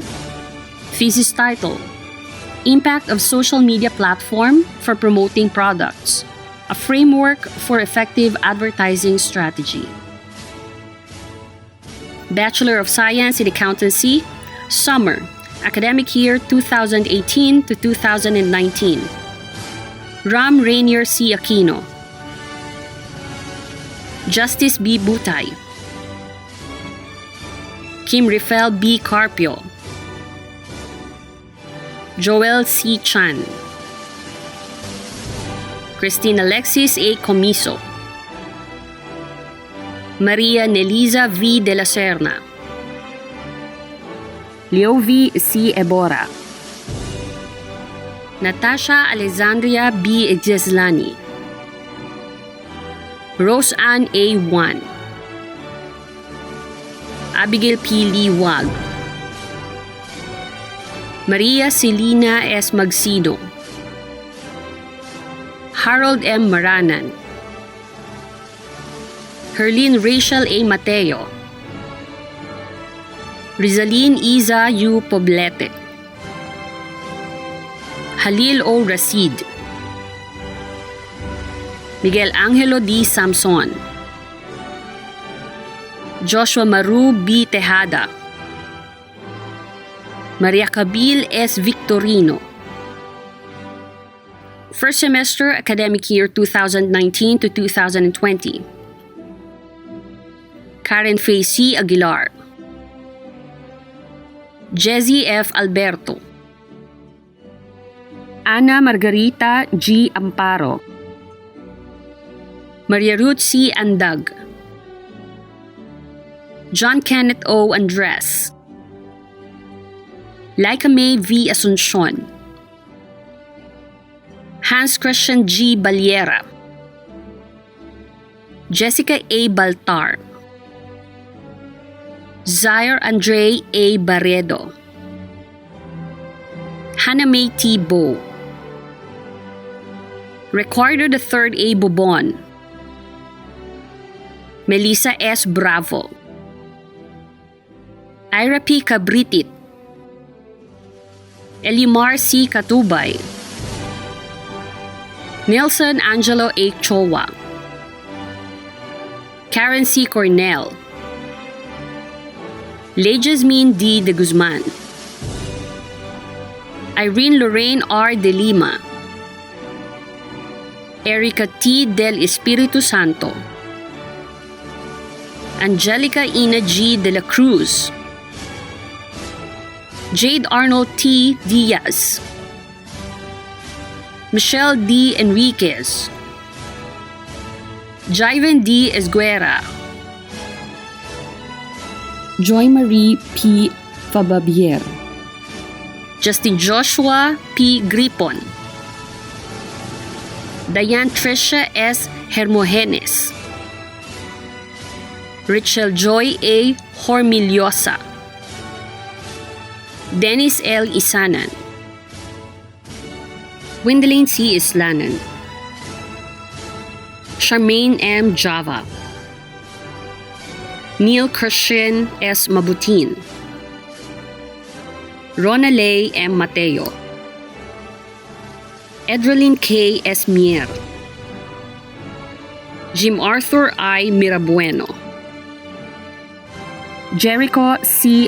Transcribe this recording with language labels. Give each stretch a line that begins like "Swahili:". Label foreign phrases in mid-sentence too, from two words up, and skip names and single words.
English: Thesis title: Impact of Social Media Platform for Promoting Products, a Framework for Effective Advertising Strategy. Bachelor of Science in Accountancy, Summer, academic year 2018 to 2019. Ram Rainier C. Aquino. Justice B. Butay. Kim Rifel B. Carpio. Joel C. Chan. Christine Alexis A. Comiso. Maria Nelisa V. de la Serna. Leovi C. Ebora. Natasha Alexandria B. Egzeslani. Rose Ann A. Juan. Abigail P. Liwag. Maria Celina S. Magsido. Harold M. Maranan. Herlene Rachel A. Mateo. Rizaline Iza U. Poblete. Halil O. Rasid. Miguel Angelo D. Samson. Joshua Maru B. Tejada. Maria Cabil S. Victorino. First semester, academic year 2019 to 2020. Karen Faye C. Aguilar. Jezzy F. Alberto. Ana Margarita G. Amparo. Maria Ruth C. Andag. John Kenneth O. Andres. Laika May V. Asuncion. Hans Christian G. Baliera. Jessica A. Baltar. Zaire Andre A. Barredo. Hannah May T. Bo. Ricardo III A. Bobon. Melissa S. Bravo. Ira P. Cabritit. Elimar C. Katubay. Nelson Angelo A. Chowa. Karen C. Cornell. Lejasmine D. De Guzman. Irene Lorraine R. De Lima. Erica T. Del Espiritu Santo. Angelica Ina G. De la Cruz. Jade Arnold T. Diaz. Michelle D. Enriquez. Jiven D. Esguera. Joy Marie P. Fababier, Justin Joshua P. Gripon, Diane Tricia S. Hermogenes, Richel Joy A. Hormillosa, Dennis L. Isanan, Gwendolyn C. Islanan, Charmaine M. Java, Neil Christian S. Mabutin, Ronalay M. Mateo, Edrelyn K. S. Mier, Jim Arthur I. Mirabueno, Jericho C.